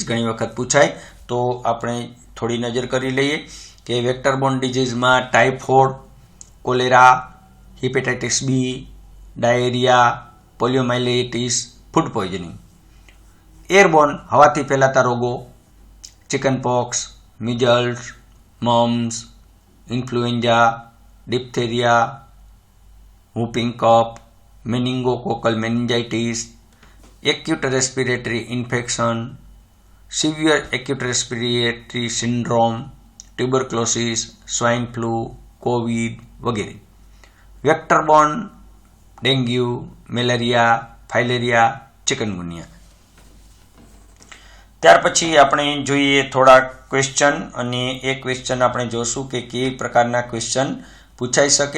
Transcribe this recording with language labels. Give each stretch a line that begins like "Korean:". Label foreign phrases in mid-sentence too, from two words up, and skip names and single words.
Gujarati: ઘણી વખત પૂછાય તો આપણે થોડી નજર કરી લઈએ કે
English: vectorborne diseases typhoid, cholera, hepatitis B, diarrhoea, poliomyelitis, food poisoning. airborne
Gujarati: હવાથી ફેલાતા રોગો
English: chickenpox, measles, mumps, influenza, diphtheria, whooping cough, meningococcal meningitis, acute respiratory infection, severe acute respiratory syndrome, tuberculosis, swine flu, COVID વગેરે. vectorborne dengue, malaria, filaria, chikungunya.
Gujarati: ત્યાર પછી આપણે જોઈએ થોડા ક્વેશ્ચન અને એ ક્વેશ્ચન આપણે જોશું કે કેવી પ્રકારના ક્વેશ્ચન પૂછાઈ શકે.